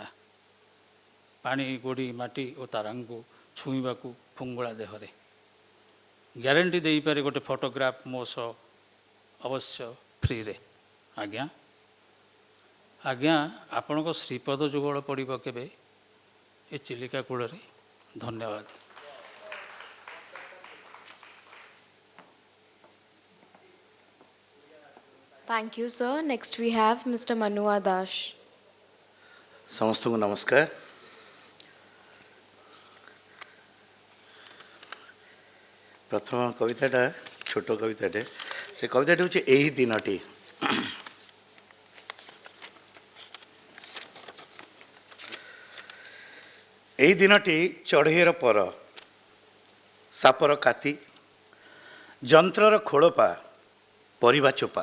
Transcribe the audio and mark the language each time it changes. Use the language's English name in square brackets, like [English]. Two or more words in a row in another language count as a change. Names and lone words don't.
[Odia] ପାଣି, ଗୋଡ଼ି, ମାଟି ଓ ତାରାଙ୍କୁ ଛୁଇଁବାକୁ ଫୁଙ୍ଗୁଳା ଦେହରେ। ଗ୍ୟାରେଣ୍ଟି ଦେଇପାରେ ଗୋଟେ ଫଟୋଗ୍ରାଫ ମୋ ସହ, ଅବଶ୍ୟ ଫ୍ରିରେ। ଆଜ୍ଞା ଆପଣଙ୍କ ଶ୍ରୀପଦ ଯୁଗଳ ପଡ଼ିବ କେବେ ଏ ଚିଲିକା କୂଳରେ। ଧନ୍ୟବାଦ। [English] Thank you, sir. Next we have Mr. Manua Dash. [Odia] ସମସ୍ତଙ୍କୁ ନମସ୍କାର। ପ୍ରଥମ କବିତାଟା ଛୋଟ କବିତାଟେ। ସେ କବିତାଟି ହେଉଛି ଏହି ଦିନଟି। ଏହି ଦିନଟି ଚଢ଼େଇର ପର, ସାପର କାତି, ଯନ୍ତ୍ରର ଖୋଳପା, ପରିବା ଚୋପା।